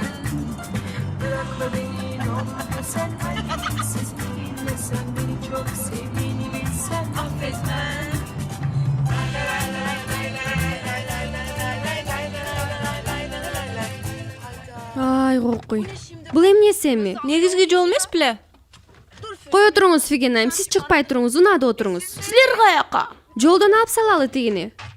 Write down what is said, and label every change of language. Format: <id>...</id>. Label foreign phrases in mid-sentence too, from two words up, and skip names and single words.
<tr>Bırakma beni ne olur desen, kalbimsiz dinlesen, beni çok sevdiğini bilsen affetmem.</tr> <ky>Ай кокуй. Бул эмнеси эми? Негизги жол эмес беле? Кое туруңуз, Фиген айым, сиз чыкпай туруңуз, унаада отуруңуз. Силер каяка? Жолдон алып салалы тигини.</ky>